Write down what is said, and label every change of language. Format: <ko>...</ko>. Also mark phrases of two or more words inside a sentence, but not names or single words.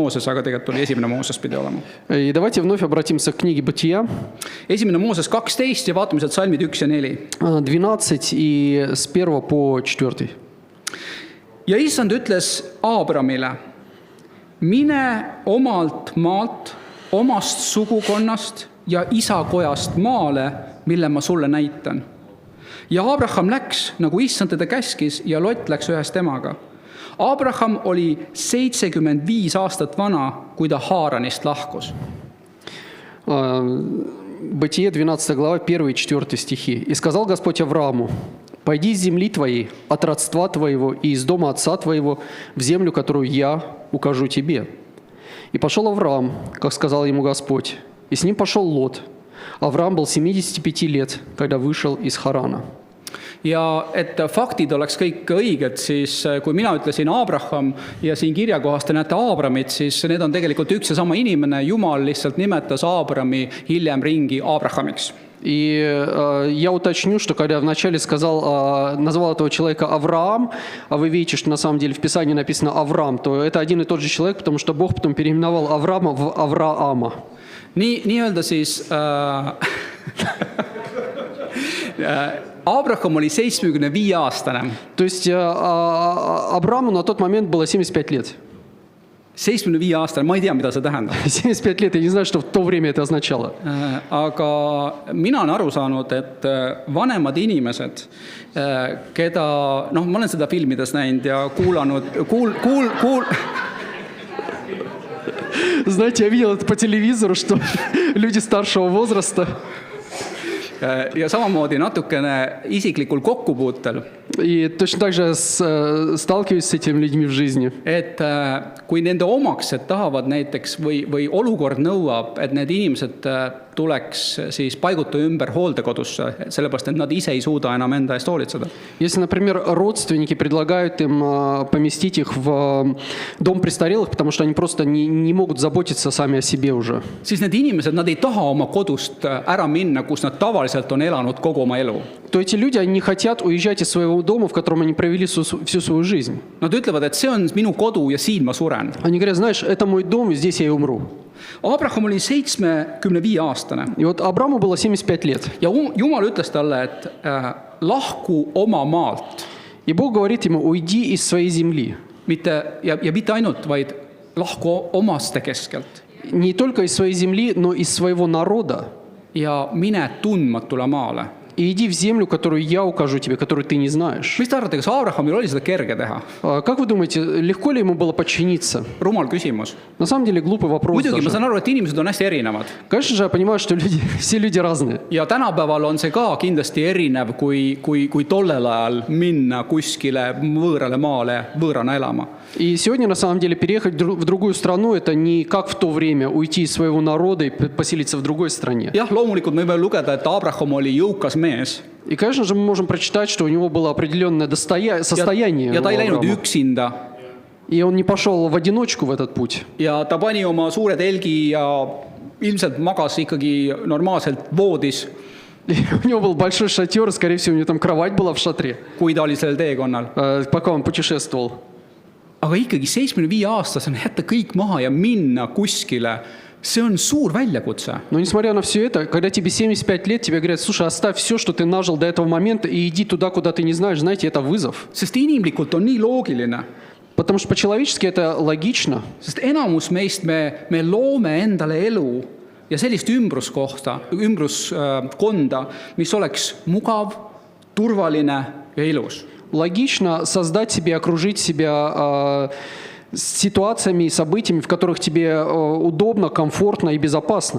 <et>Mooses, aga tegelikult oli 1. Mooses pidi olema.</et> <ru>И давайте вновь обратимся к книге Бытия,</ru> <et>1. Mooses 12 ja vaatame sealt salmid 1 ja 4.</et> <ru>12 и с 1 по 4.</ru> <et>Ja issand ütles Aabramile, mine omalt maalt, omast sugukonnast ja isakojast maale, mille ma sulle näitan. Ja Abraham läks, nagu issand teda käskis, ja Lot läks ühes temaga. Abraham oli 75 aastat vana, kui ta Haaranist lahkus.</et> <ru>Бытие, 12 глава, 1 и 4 стихи. «И сказал Господь Аврааму, пойди из земли твоей, от родства твоего и из дома отца твоего, в землю, которую я укажу тебе. И пошел Авраам, как сказал ему Господь, и с ним пошел Лот. Авраам был 75 лет, когда вышел из Харана».</ru> <et>Ja et faktid oleks kõik õiged, siis kui mina ütlesin Abraham ja siin kirjakohas te näete Abramit, siis need on tegelikult üks ja sama inimene. Jumal lihtsalt nimetas Abrami hiljem ringi Abrahamiks.</et> <ru>И я уточню, что когда вначале назвал этого человека Авраам, а вы видите, что на самом деле в Писании написано Авраам, то это один и тот же человек, потому что Бог потом переименовал Авраама в Авраама.</ru> <et>Nii-öelda siis Abraham oli 75-aastane.</et> <ru>То есть Аврааму на тот момент было 75 лет.</ru> <et>75-aastane, ma ei tea, mida see tähendab.</et> <ru>75 лет, я не знаю, что в то время это означало.</ru> <et>Aga mina olen aru saanud, et vanemad inimesed, keda, ma olen seda filmides näinud ja kuulanud,</et> <ru>Знаете, я видел это по телевизору, что люди старшего возраста</ru> <et>ja samamoodi natukene isiklikul kokkupuutel.</et> <ru>И точно так же сталкиваюсь с этими людьми в жизни.</ru> <et>Et kui nende omaksed tahavad näiteks või olukord nõuab, et need inimesed tuleks siis paiguta ümber hooldekodusse, sellepärast, et nad ise ei suuda enam enda eest hoolitseda.</et> <ru>Если, например, родственники предлагают им поместить их в дом престарелых, потому что они просто не могут заботиться сами о себе уже.</ru> <et>Siis need inimesed, nad ei taha oma kodust ära minna, kus nad tavaliselt on elanud kogu oma elu.</et> <ru>То эти люди, они не хотят уезжать из своего дома, в котором они провели всю свою жизнь.</ru> <et>Nad ütlevad, et see on minu kodu ja siin ma suren.</et> <ru>Они говорят, знаешь, это мой дом, и здесь я и умру.</ru> <et>Abraham oli 75-aastane.</et> <ru>И вот Абраму было 75 лет.</ru> <et>Ja Jumal ütles talle, et lahku oma maalt.</et> <ru>И Бог говорит ему, уйди из своей земли.</ru> <et>Mitte ainult, vaid lahku omaste keskelt.</et> <ru>Не только из своей земли, но из своего народа.</ru> <et>Ja mine tundmatule maale.</et> <ru>И иди в землю, которую я укажу тебе, которую ты не знаешь.</ru> <et>Mis te arvate, kas Abrahamil oli seda kerge teha?</et> <ru>Как вы думаете, легко ли ему было подчиниться?</ru> <et>Rumal küsimus.</et> <ru>На самом деле глупый вопрос.</ru> <et>Muidugi ma saan aru, et inimesed on hästi erinevad.</et> <ru>Конечно же, я понимаю, что все люди разные.</ru> <et>Ja tänapäeval on see ka kindlasti erinev, kui tollel ajal minna kuskile võõrale maale võõrana elama.</et> <ru>И сегодня, на самом деле, переехать в другую страну, это не как в то время уйти из своего народа и поселиться в другой стране.</ru> <et>Jah, loomulikult me võime lugeda, et Abraham oli jõukas mees.</et> <ru>И, конечно же, мы можем прочитать, что у него было определенное состояние.</ru> <et>Ja ta ei läinud üksinda.</et> <ru>И он не пошел в одиночку в этот путь.</ru> <et>Ja ta pani oma suure telgi ja ilmselt magas ikkagi normaalselt voodis.</et> <ru>У него был большой шатер, скорее всего, у него там кровать была в шатре.</ru> <et>Kui ta oli sellel teekonnal.</et> <ru>Пока он путешествовал.</ru> <et>Aga ikkagi 75-aastasena jätta kõik maha ja minna kuskile, see on suur väljakutse.</et> <ru>Но несмотря на все это, когда тебе 75 лет, тебе говорят, слушай, оставь все, что ты нажил до этого момента, и иди туда, куда ты не знаешь, знаете, это вызов.</ru> <et>Sest inimlikult on nii loogiline.</et> <ru>Потому что по-человечески это логично.</ru> <et>Sest enamus meist me loome endale elu ja sellist ümbruskonda, mis oleks mugav, turvaline ja ilus.</et> <ru>Логично создать себе, окружить себя ситуациями и событиями, в которых тебе удобно, комфортно и безопасно.</ru>